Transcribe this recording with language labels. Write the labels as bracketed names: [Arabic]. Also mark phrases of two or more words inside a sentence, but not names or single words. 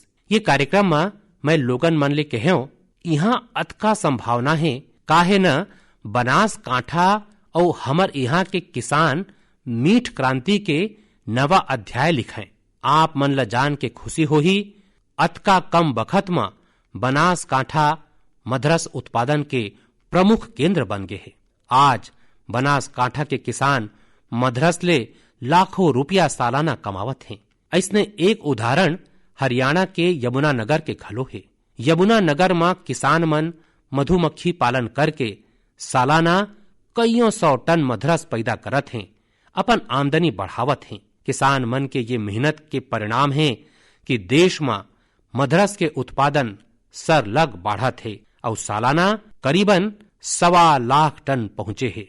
[Chhattisgarhi] ये कार्यक्रम में मैं लोगन मन ले कहो, यहाँ अतका संभावना है, काहे न बनासकांठा और हमर यहाँ के किसान मीठ क्रांति के नवा अध्याय लिखें। आप मन ला जान के खुशी होही, अतका कम बखत में बनासकांठा मधरस उत्पादन के प्रमुख केंद्र बन गए है। आज बनासकांठा के किसान मधरस ले लाखों रुपया सालाना कमावत हैं। ऐसने एक उदाहरण हरियाणा के यमुनानगर के घलो है। यमुनानगर में किसान मन मधुमक्खी पालन करके सालाना कईयों 100 टन मधरस पैदा करत हैं, अपन आमदनी बढ़ावत हैं। किसान मन के ये मेहनत के परिणाम है कि देश में मधरस के उत्पादन सरलग बढ़त है और सालाना करीबन 1.25 लाख टन पहुंचे है।